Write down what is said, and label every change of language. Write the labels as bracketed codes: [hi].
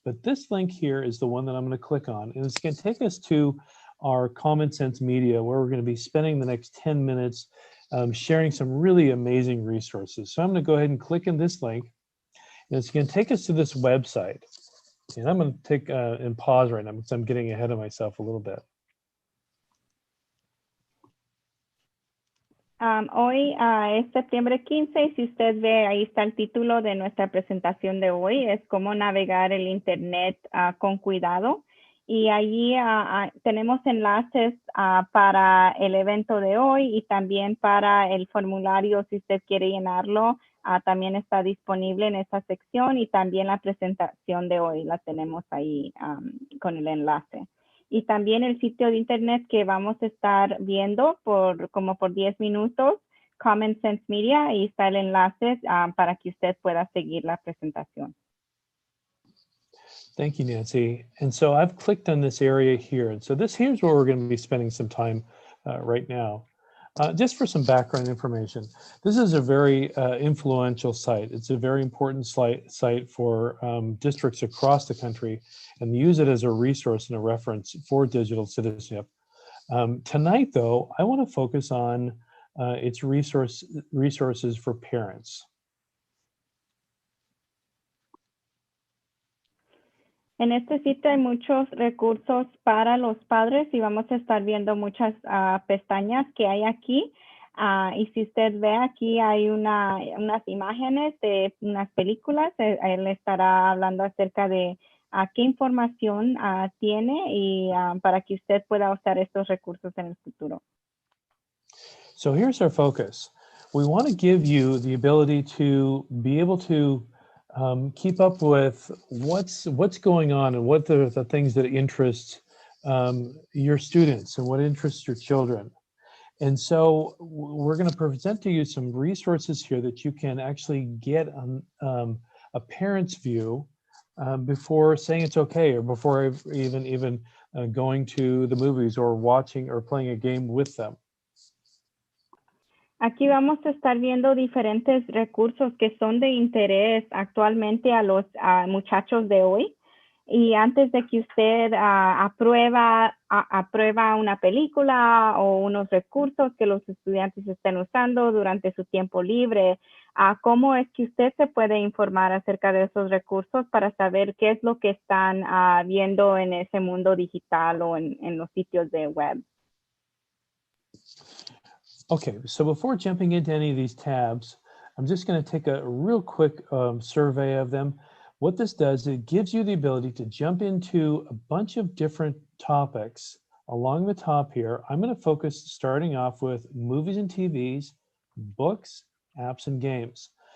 [en] But this link here is the one that I'm going to click on, and it's going to take us to our Common Sense Media, where we're going to be spending the next 10 minutes sharing some really amazing resources. So I'm going to go ahead and click in this link, and it's going to take us to this website. And I'm going to take and pause right now because I'm getting ahead of myself a little bit. [es] Hoy es septiembre 15, y si usted ve, ahí está el título de nuestra presentación de hoy, es cómo navegar el Internet con cuidado. Y allí tenemos enlaces para el evento de hoy, y también para el formulario, si usted quiere llenarlo, también está disponible en esa sección, y también la presentación de hoy la tenemos ahí con el enlace. Y también el sitio de internet que vamos a estar viendo como por 10 minutos, Common Sense Media, y está el enlace para que usted pueda seguir la presentación. [en] Thank you, Nancy. And so I've clicked on this area here. And so here's where we're going to be spending some time right now. Just for some background information, this is a very influential site. It's a very important site for districts across the country, and use it as a resource and a reference for digital citizenship. Tonight, though, I want to focus on its resources for parents. [es] En este sitio hay muchos recursos para los padres, y vamos a estar viendo muchas pestañas que hay aquí. Y si usted ve aquí, hay unas imágenes de unas películas. Él estará hablando acerca de qué información tiene, y para que usted pueda usar estos recursos en el futuro. [en] So here's our focus. We want to give you the ability to be able to keep up with what's going on, and what the things that interest your students and what interests your children. And so we're going to present to you some resources here that you can actually get a a parent's view before saying it's okay, or before even going to the movies or watching or playing a game with them. [es] Aquí vamos a estar viendo diferentes recursos que son de interés actualmente a los muchachos de hoy. Y antes de que usted aprueba una película o unos recursos que los estudiantes estén usando durante su tiempo libre, ¿cómo es que usted se puede informar acerca de esos recursos para saber qué es lo que están viendo en ese mundo digital o en los sitios de web? [en] Okay, so before jumping into any of these tabs, I'm just going to take a real quick survey of them. What this does, it gives you the ability to jump into a bunch of different topics along the top here. I'm going to focus starting off with movies and TVs, books, apps, and games.